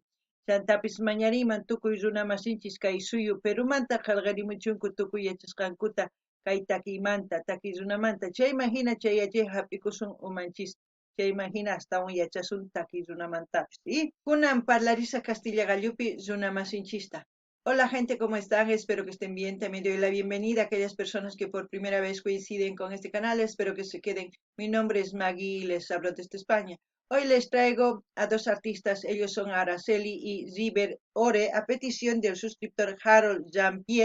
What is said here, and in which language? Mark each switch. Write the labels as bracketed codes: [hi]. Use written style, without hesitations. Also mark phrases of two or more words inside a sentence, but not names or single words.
[qu] Chantapis mañariman tukuy runa masinchis kay suyu Perumanta qillqarimuchunku tukuy yachasqankuta kay takiymanta takiy runamanta chayman hina chay hap'ikusun umanchis chayman hina astawan yachasun takiy runamantapis y kunan parlarisaq Castilla gallupi runa masinchista. [es] Hola gente, ¿cómo están? Espero que estén bien. También doy la bienvenida a aquellas personas que por primera vez coinciden con este canal. Espero que se queden. Mi nombre es Maggie y les hablo desde España. Hoy les traigo a dos artistas, ellos son Araceli y River Ore, a petición del suscriptor Harold Jean-Pierre.